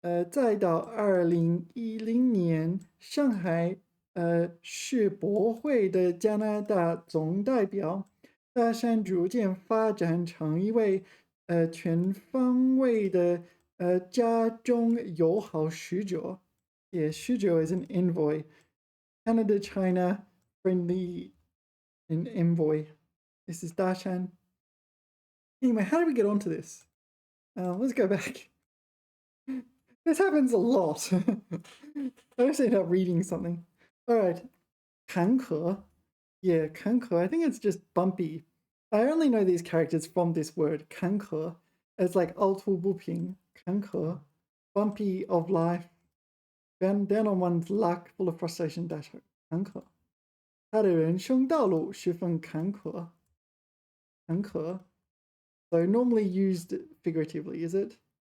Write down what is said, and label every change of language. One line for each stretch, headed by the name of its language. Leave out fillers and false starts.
Chinese: 再到2010年上海世博会的加拿大总代表，大山逐渐发展成一位全方位的家中友好使者。
English: Yeah, 使者 is an envoy. Canada, China, friendly, an envoy. This is Dashan. Anyway, how did we get onto this? Let's go back. This happens a lot. I just end up reading something. All right. 坎坷.Yeah, 坎坷. I think it's just bumpy. I only know these characters from this word, 坎坷. It's like
Chinese: 凹凸不平,
English: 坎坷. Bumpy of life. Down on one's luck, full of frustration, 坎坷.
Chinese: 他的人生道路十分坎坷. 坎坷.
English: So normally used figuratively, is it?